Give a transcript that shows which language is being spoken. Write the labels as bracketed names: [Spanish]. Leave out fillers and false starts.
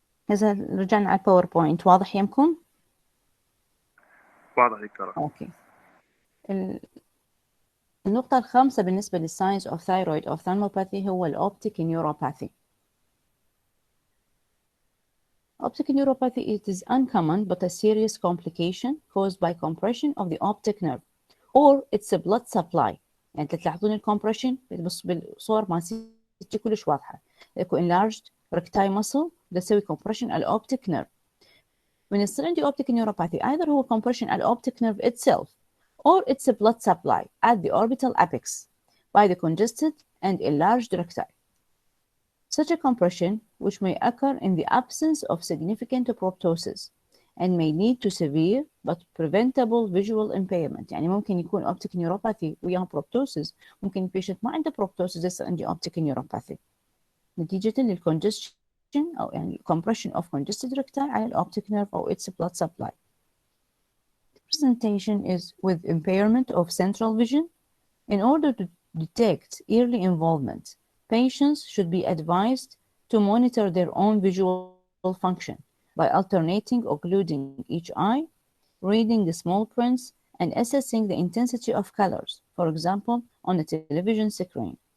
[Arabic] هسه رجعنا على الباوربوينت. واضح يمكم؟ واضح دكتورة. أوكي. النقطة الخامسة بالنسبة للساينس of thyroid ophthalmopathy هو الأوبتيك neuropathy. [English] Optic neuropathy it is uncommon but a serious complication caused by compression of the optic nerve or it's a blood supply. [Arabic] يعني تلاحظون الكمبريشن بالصور ما ستي كلش واضحة. يكون [English] enlarged recti muscle [Arabic] تسوي [English] compression على optic nerve. when [Arabic] يصير عندي [English] optic neuropathy either هو compression على optic nerve itself or its blood supply at the orbital apex by the congested and enlarged recti. Such a compression, which may occur in the absence of significant proptosis and may lead to severe but preventable visual impairment. [Arabic] يعني ممكن يكون optic neuropathy وياها proptosis، ممكن البيشنت ما عنده proptosis بس عنده optic neuropathy نتيجة للcongestion أو يعني compression of congested recti على الoptic nerve أو its blood supply. [English] The presentation is with impairment of central vision. In order to detect early involvement, patients should be advised to monitor their own visual function by alternating occluding each eye, reading the small prints, and assessing the intensity of colors, for example, on a television screen.